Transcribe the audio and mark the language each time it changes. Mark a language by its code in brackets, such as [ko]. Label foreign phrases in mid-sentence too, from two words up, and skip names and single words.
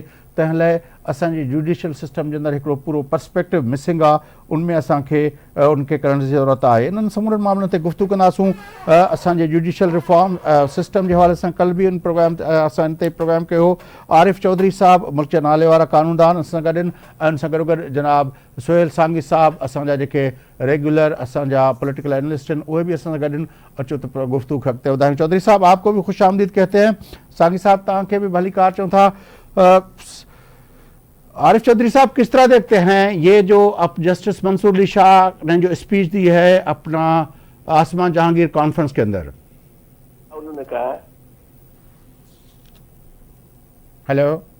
[sd] तंहिं लाइ असांजी [en] judicial system [sd] जे अंदरि हिकिड़ो पूरो [en] perspective missing [sd] आहे, उनमें असांखे उनखे करण जी ज़रूरत आहे। इन्हनि समूरनि मामलनि ते गुफ़्तगू कंदासूं। असांजे [en] judicial reform system [sd] जे हवाले सां कल्ह बि इन प्रोग्राम असां इन ते प्रोग्राम कयो हो। आरिफ चौधरी साहब मुल्क जे नाले वारा कानूनदान असां गॾु आहिनि ऐं उन सां गॾोगॾु जनाब सुहेल सांगी साहब असांजा जेके रेगुलर असांजा [en] political analyst [sd] हैं उहे भी असां सां गॾु आहिनि। अचो त गुफ्तगू खे अॻिते वधायूं। [ur] چودھری صاحب آپ کو بھی خوش آمدید کہتے ہیں. [sd] सांगी साहब तव्हांखे भी भली कार चऊं था। [ur] عارف چودھری صاحب کس طرح دیکھتے ہیں یہ جو اب جسٹس منصور علی شاہ نے جو اسپیچ دی ہے اپنا آسمان جہانگیر کانفرنس کے اندر? انہوں نے کہا हेलो